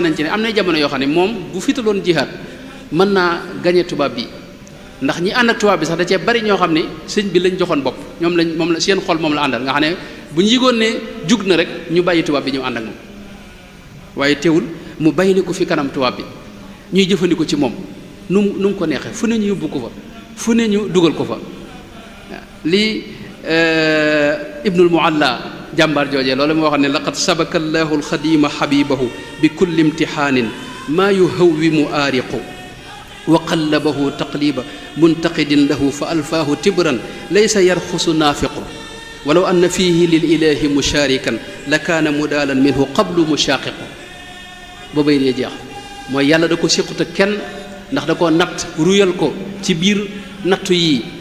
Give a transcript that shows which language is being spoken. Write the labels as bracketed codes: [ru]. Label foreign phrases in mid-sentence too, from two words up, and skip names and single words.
[wo] nañ ci ne am na jamono yoo xam ne moom bu fitaloon jihaad mën naa gañe tubaab bi ndax ñi ànd ak tubaab bi sax da cee bari ñoo xam ne sëñ bi lañ joxoon bopp moom la seen xol moom la àndal nga xam ne bu ñu yëgoon ne jug na rek ñu bàyyi tubaab bi ñëw ànd ak moom waaye teewul mu bàyyi ko fi kanam tubaab bi ñuy jëfandikoo ci moom nu mu ko neexee fu ne ñu yóbbu ko fa fu ne ñu dugal ko fa waaw lii [ar] Ibnul Mualla [wo] jàmbaar joojee loolu moo wax ne [ar] لقد سبك الله الخادمة حبيبه بكل امتحان ما يهوم عارقه وقلبه تقليب منتقد له فألفاه تبرا ليس يرخص نافقه ولو أن فيه للإله مشاركا لكان مدانا منه قبل مشاققه [wo] boobay dee jeex mooy yàlla da ko séqut ak kenn ndax da koo natt ruyal ko ci biir nattu yii